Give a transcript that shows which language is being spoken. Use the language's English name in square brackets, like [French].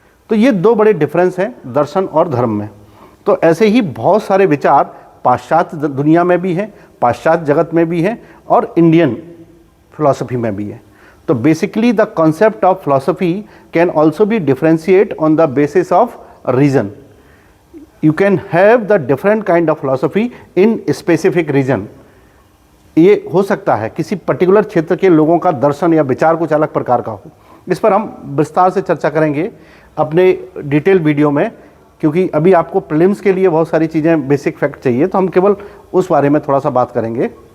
[Hindi] तो ये दो बड़े डिफरेंस हैं दर्शन और धर्म में। तो ऐसे ही बहुत सारे विचार पाश्चात्य दुनिया में भी हैं, पाश्चात्य जगत में भी हैं और इंडियन फिलॉसफी में भी है। [English] तो basically the concept of philosophy can also be differentiate on the basis of reason. You can have the different kind of philosophy in specific region। [Hindi] ये हो सकता है किसी पर्टिकुलर क्षेत्र के लोगों का दर्शन या विचार कुछ अलग प्रकार का हो। इस पर हम विस्तार से चर्चा करेंगे अपने डिटेल वीडियो में, क्योंकि अभी आपको प्रीलिम्स के लिए बहुत सारी चीज़ें बेसिक फैक्ट चाहिए, तो हम केवल उस बारे में थोड़ा सा बात करेंगे।